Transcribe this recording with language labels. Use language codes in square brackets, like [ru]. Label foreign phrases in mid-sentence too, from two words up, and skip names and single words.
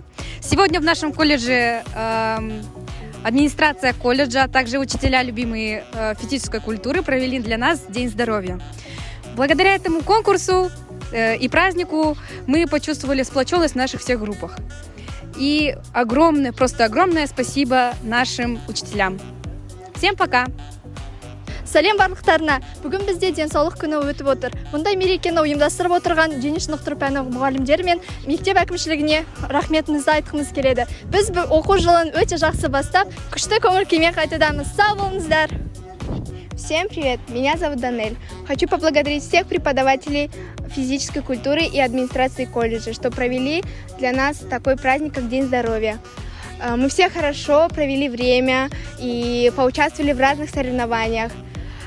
[ru] Сегодня в нашем колледже администрация колледжа, а также учителя, любимые физической культуры, провели для нас День здоровья. Благодаря этому конкурсу и празднику мы почувствовали сплоченность в наших всех группах. И огромное, просто огромное спасибо нашим учителям. Всем пока! [kk] Сәлем барлықтарына. Бүгін бізде денсаулық күні өтіп отыр. Бұндай мерекені ұйымдастырып отырған дене шынықтыру пәні мұғалімдері мен мектеп әкімшілігіне рахметімізді айтқымыз келеді. Біз оқу жылын өте жақсы бастап, күшті көңіл күймен қайтудамыз. Сау болыңыздар! [ru] Всем привет! Меня зовут Данель. Хочу поблагодарить всех преподавателей физической культуры и администрации колледжа, что провели для нас такой праздник, как День здоровья. Мы все хорошо провели время и поучаствовали в разных соревнованиях.